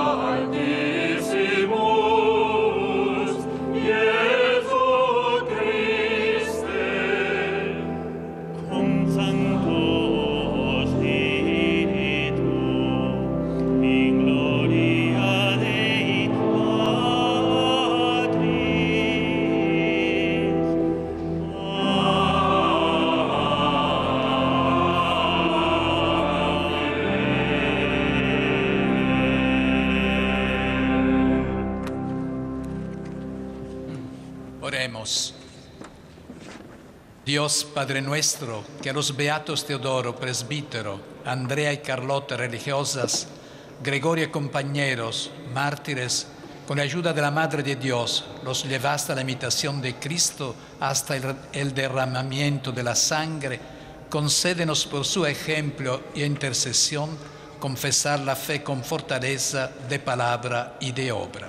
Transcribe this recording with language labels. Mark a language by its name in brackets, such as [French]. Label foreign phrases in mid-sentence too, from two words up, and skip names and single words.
[Latin] altissimus, Iesu Christe, cum Sancto Spiritu, in gloria Dei Patris. [Spanish] Oremos. Dios Padre nuestro, que a los beatos Teodoro, presbítero, Andrea y Carlota, religiosas, Gregorio y compañeros, mártires, con la ayuda de la Madre de Dios, los llevaste a la imitación de Cristo hasta el derramamiento de la sangre, concédenos por su ejemplo y intercesión confesar la fe con fortaleza de palabra y de obra.